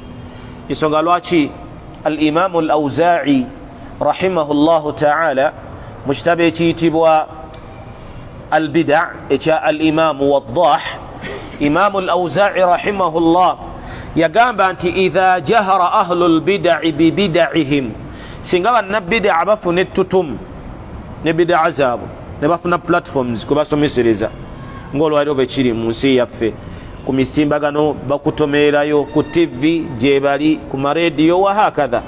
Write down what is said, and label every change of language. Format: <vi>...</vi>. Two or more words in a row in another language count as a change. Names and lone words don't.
<lg>Ensonga lwaki al-Imaamu al-Awzaa'i</lg> <ar>رحمه الله تعالى</ar> <lg>mu kitabo ekiyitibwa albida ekya alimamu waddah, imamu al-Awza'i rahimahullah yagamba nti</lg> <ar>إذا جاهر أهل البدع ببدعهم,</ar> <lg>singa bannabida bafuna ettutumu ne bidaa zaabwe ne bafuna platforms kwe basomesereza ng'olwaliro bwe kiri mu nsi yaffe, ku mitimbagano bakutomeerayo ku TV gye bali, ku marediyo</lg> <ar>وهكذا.</ar>